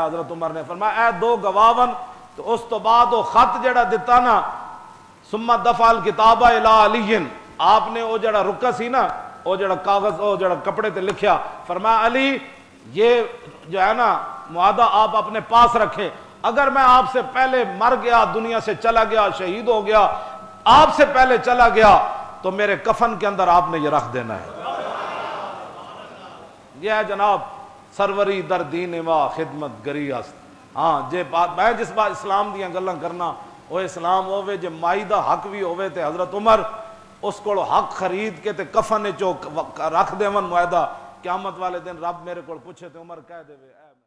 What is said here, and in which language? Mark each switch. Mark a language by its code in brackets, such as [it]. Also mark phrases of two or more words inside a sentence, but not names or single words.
[ur] حضرت عمر نے فرمایا [pa] اے 2 گواہن. تو اس تو بعد وہ خط جڑا دیتا نا [ar] ثم دفع الکتاب الی علی, [ur] آپ نے [pa] وہ جڑا رکا سی نا وہ جڑا کاغذ وہ جڑا کپڑے تے لکھیا, [ur] فرمایا علی یہ جو ہے نا معاہدہ آپ اپنے پاس رکھیں, اگر میں آپ سے پہلے مر گیا, دنیا سے چلا گیا, شہید ہو گیا, آپ سے پہلے چلا گیا تو میرے کفن کے اندر آپ نے یہ رکھ دینا ہے. یہ ہے جناب [fa] سروری در دین ما خدمت گری است. [pa] ہاں جے بات میں جس بات اسلام دیاں گلاں کرنا وہ اسلام ہوئے جے مائی دا حق بھی ہوئے تے حضرت عمر اس کو حق خرید کے تے کفن چو رکھ دے من معاہدہ, قیامت والے دن رب میرے کو پوچھے تے عمر کہہ دے